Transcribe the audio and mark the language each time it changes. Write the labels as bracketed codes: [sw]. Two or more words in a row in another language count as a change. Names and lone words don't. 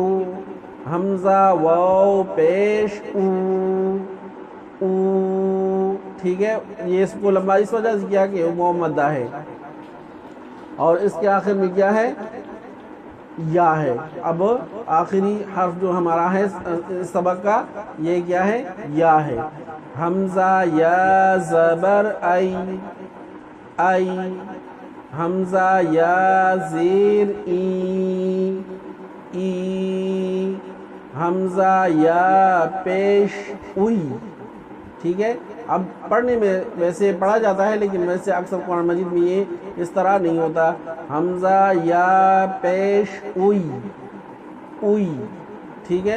[ur] حمزہ واو پیش او او، ٹھیک ہے، یہ اس کو لمبا اس وجہ سے کیا کہ وہ مدہ ہے، اور اس کے آخر میں کیا ہے، یا ہے، اب آخری حرف جو ہمارا ہے اس سبق کا یہ کیا ہے، یا ہے، حمزہ یا زبر ای ای، حمزہ یا زیر ای، ای، حمزہ یا پیش اوئی، ٹھیک ہے۔ اب پڑھنے میں ویسے پڑھا جاتا ہے لیکن ویسے اکثر قرآن مجید میں یہ اس طرح نہیں ہوتا، حمزہ یا پیش اوئی، اوئی، ٹھیک ہے۔